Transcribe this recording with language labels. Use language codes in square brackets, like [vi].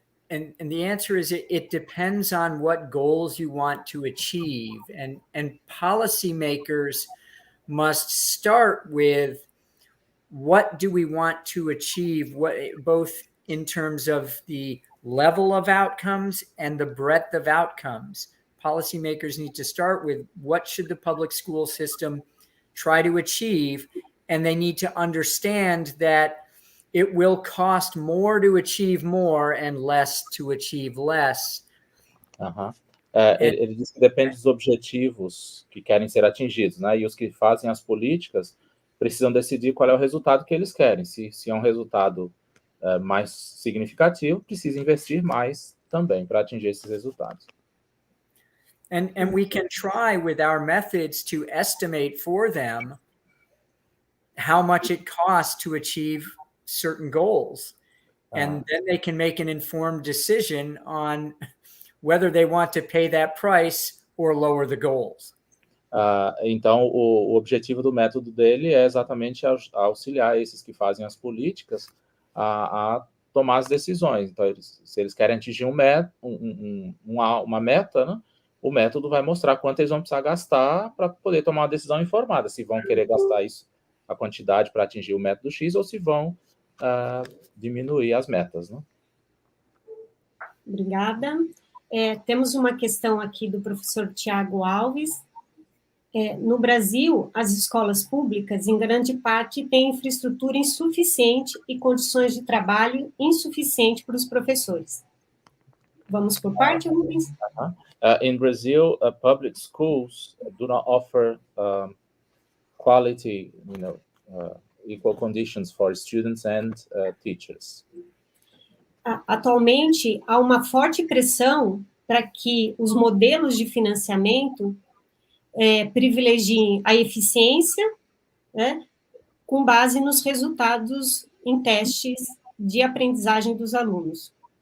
[en] And the answer is it depends on what goals you want to achieve, and policymakers must start with what do we want to achieve, both in terms of the level of outcomes and the breadth of outcomes. Policymakers need to start with what should the public school system try to achieve, and they need to understand that it will cost more to achieve more and less to achieve less. [pt] Ele diz que depende dos objetivos que querem ser atingidos, né? E os que fazem as políticas precisam decidir qual é o resultado que eles querem. Se é um resultado mais significativo, precisa investir mais também para atingir esses resultados. [en] And we can try with our methods to estimate for them how much it costs to achieve certain goals. And then they can make an informed decision on whether they want to pay that price or lower the goals. [pt] Então, o objetivo do método dele é exatamente auxiliar esses que fazem as políticas a tomar as decisões. Então, se eles querem atingir uma meta, né, o método vai mostrar quanto eles vão precisar gastar para poder tomar uma decisão informada, se vão querer gastar isso, a quantidade para atingir o método X, ou se vão diminuir as metas, né? Obrigada. Temos uma questão aqui do professor Thiago Alves. No Brasil, as escolas públicas, em grande parte, têm infraestrutura insuficiente e condições de trabalho insuficientes para os professores. Vamos por parte, Rubens? [en] In Brazil, public schools do not offer quality, equal conditions for students and teachers. [pt] Atualmente, há uma forte pressão para que os modelos de financiamento privilegiem a eficiência, né, com base nos resultados em testes de aprendizagem dos alunos.